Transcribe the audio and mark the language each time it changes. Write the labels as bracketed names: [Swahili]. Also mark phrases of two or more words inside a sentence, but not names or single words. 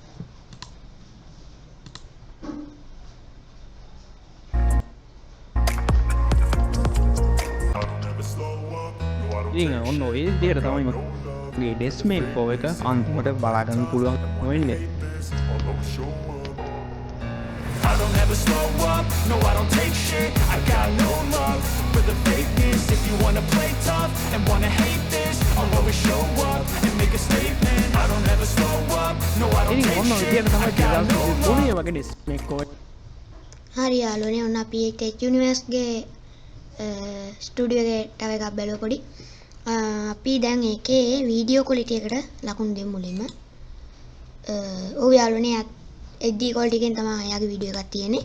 [Sinhala] ඉතින් ඔන්න ඔය විදිහට තමයි මගේ ඩෙස්මේල් ප්‍රෝ එක අන්තිමට බලා ගන්න පුළුවන් වෙන්නේ. [English] I don't ever slow up, no I don't take shit. I got no love for the fakeness. If you wanna play tough and wanna hate this, I'll always show up and make a statement. I don't ever slow up, no I don't [Sinhala] ඉතින් [English] take [Sinhala] ඔන්න ඔය [English] shit. [Sinhala] විදිහට [English] I [Sinhala] තමයි [English] got no love. [Sinhala] 2003 වගේ ඩෙස්මේල් ප්‍රෝ හරි යාළුවනේ ඔන්න අපි Tech Universe ගේ ස්ටුඩියෝ එකේ තව එකක් බැලුවා පොඩි. අපි දැන් ඒකේ වීඩියෝ ක්වොලිටි එකට ලකුණු දෙමු මුලින්ම. ඔව් යාළුවනේ [English] HD quality [Sinhala] එකෙන් තමයි එයාගේ වීඩියෝ එකක් තියෙන්නේ.